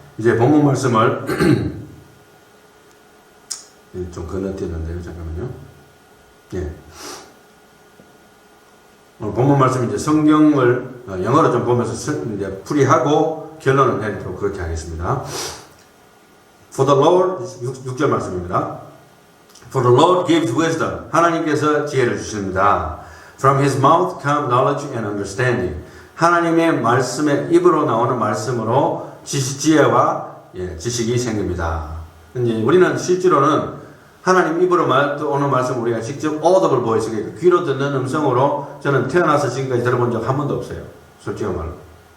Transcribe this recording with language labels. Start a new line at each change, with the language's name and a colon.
Korean: 이제 본문 말씀을 좀 건너뛰었는데요. 잠깐만요. 예. 본문 말씀 이제 성경을 영어로 좀 보면서 이제 풀이하고 결론을 내리도록 그렇게 하겠습니다.
English: For the Lord,
Korean: 6절 말씀입니다.
English: For the Lord gives wisdom.
Korean: 하나님께서 지혜를 주십니다.
English: From his mouth come knowledge and understanding.
Korean: 하나님의 말씀에 입으로 나오는 말씀으로 지혜와 지식이 생깁니다. 이제 우리는 실제로는 하나님 입으로 오는 말씀 우리가 직접
English: audible voice,
Korean: 귀로 듣는 음성으로 저는 태어나서 지금까지 들어본 적 한 번도 없어요. 솔직히 말로.